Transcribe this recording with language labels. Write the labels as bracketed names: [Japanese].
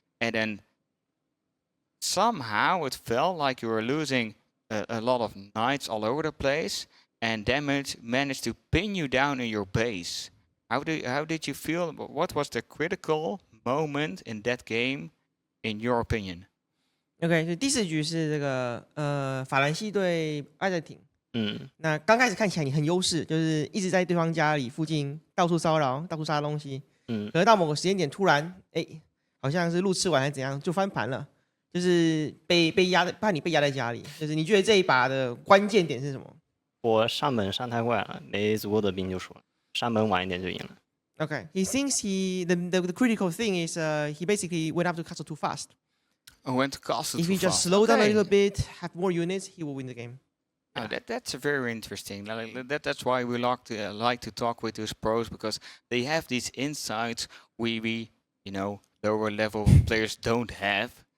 [English] And then somehow it felt like you were losing a lot of knights all over the place. And damage managed to pin you down in your base. How did you feel? What was the critical moment in that game, in your opinion? [Chinese] OK， 所以第4局是这个法兰西对阿根廷。那刚开始看起来你很优势，就是一直在对方家里附近到处骚扰、到处杀东西。可是到某个时间点，突然好像是路吃完还是怎样，就翻盘了，就是被压的，怕你被压在家里。就是你觉得这一把的关键点是什么？我上门上太快了，没足够的兵就输了。上门晚一点就赢了。 [English] Okay, he thinks the critical thing is he basically went up to castle too fast. Went to castle if too he just fast. slow down a little bit, have more units, he will win the game. Oh, that's very interesting. That's why we like to talk with those pros, because they have these insights we lower level players don't have.